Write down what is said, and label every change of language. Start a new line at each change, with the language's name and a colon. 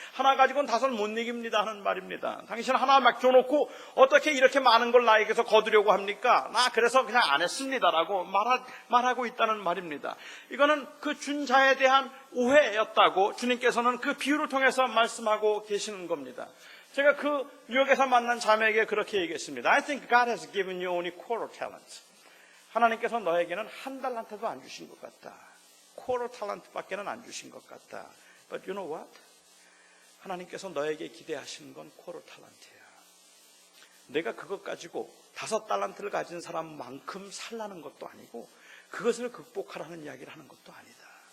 Korean: 하나 가지고는 5을 못 이깁니다 하는 말입니다. 당신 하나 막 줘놓고 어떻게 이렇게 많은 걸 나에게서 거두려고 합니까? 나 그래서 그냥 안 했습니다라고 말하고 있다는 말입니다. 이거는 그 준 자에 대한 오해였다고 주님께서는 그 비유를 통해서 말씀하고 계시는 겁니다. 제가 그 뉴욕에서 만난 자매에게 그렇게 얘기했습니다.
English: I think God has given you only quarter talent.
Korean: 하나님께서 너에게는 1 달란트도 안 주신 것 같다. quarter talent밖에는 안 주신 것 같다.
English: But you know what?
Korean: 하나님께서 너에게 기대하시는 건 quarter talent야. 내가 그것 가지고 5 달란트를 가진 사람만큼 살라는 것도 아니고 그것을 극복하라는 이야기를 하는 것도 아니다.